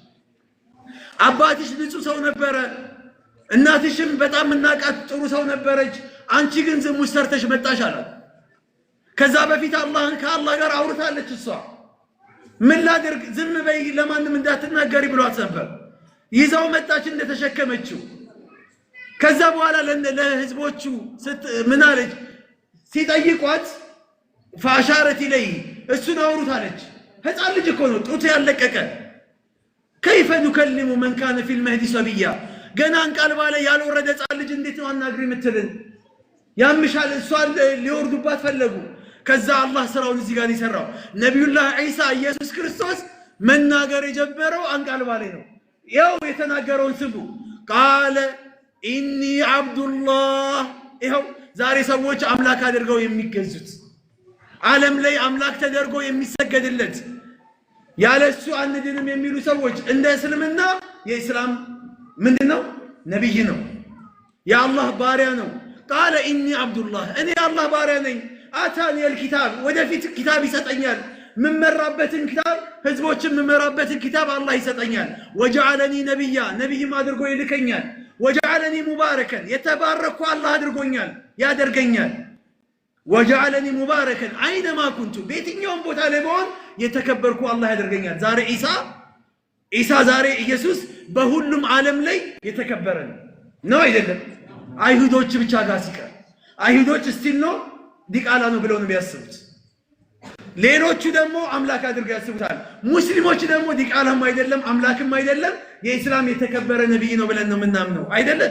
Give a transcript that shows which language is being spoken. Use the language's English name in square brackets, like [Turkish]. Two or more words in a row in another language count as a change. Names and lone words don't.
[Amharic] አባትሽ ንጹህ ሰው ነበረ፣ እናትሽም በጣም እናቃት ጥሩ ሰው ነበረች፣ አንቺ ግን ዝሙት ሰርተሽ መጣሽ አላት። ከዛ በፊት አላህን ከአላህ ጋር አውርታለች እሷ። ምን ላድርግ ዝም በይ ለማንም እንዳትናገሪ ብሏት ነበር። ይዛው መጣች እንደተሸከመችው። ከዛ በኋላ ለህዝቦቹ ምን አለች ሲጠይቋት [Arabic] فاشارت إليه [Amharic] እሱን አውሩት አለች። ህፃን ልጅ እኮ ነው ጡት ያለቀቀ። [Arabic] كيف نكلم من كان في المهدي صبيا [Amharic] ገና አንቃልባ ላይ ያልወረደ ህፃን ልጅ እንዴት ነው አናግሪ የምትልን? ያምሻል እሷን ሊወርዱባት ፈለጉ። ከዛ አላህ ስራውን እዚህ ጋር ይሰራው ነብዩላህ ኢሳ ኢየሱስ ክርስቶስ መናገር የጀመረው አንቃልባ ላይ ነው። ያው የተናገረውን ስሙ [Arabic] قال إني عبد [Amharic] الله። ይሄው ዛሬ ሰዎች አምላክ አድርገው የሚገዙት ዓለም ላይ አምላክ ተደርጎ የሚሰገድለት ያለሱ አንድንም የሚሉ ሰዎች እንደ እስልምና የኢስላም ምንድነው ነብይ ነው የአላህ ባሪያ ነው። [Arabic] قال إني عبد الله [Amharic] እኔ አላህ ባሪያ ነኝ። [Arabic] آتاني الكتاب [Amharic] ወደፊት ኪታብ ይሰጠኛል። ምመራበትን ኪታብ ህዝቦችን ምመራበትን ኪታብ አላህ ይሰጠኛል። [Arabic] وجعلني نبيا [Amharic] ነብይም አድርጎ ይልከኛል። [Arabic] وجعلني مباركا [Amharic] የተባረኩ አላህ አድርጎኛል ያደርገኛል። [Arabic] وجعلني مباركا اينما كنت [Amharic] بيتኛውም ቦታ ላይ ብሆን የተከበርኩ አላህ ያደርገኛል። ዛሬ ኢሳ ዛሬ ኢየሱስ በሁሉም ዓለም ላይ የተከበረ ነው አይደለም? አይሁዶች ብቻ ጋር ሲቀር አይሁዶች ስቲል ነው ዲቃላ ነው ብለው ነው የሚያስቡት። ሌሎቹ ደግሞ አምላክ አድርገው ያስቡታል። ሙስሊሞች ደግሞ ዲቃላም አይደለም አምላክም አይደለም የኢስላም የተከበረ ነብይ ነው ብለን ነው ምናምነው አይደለም?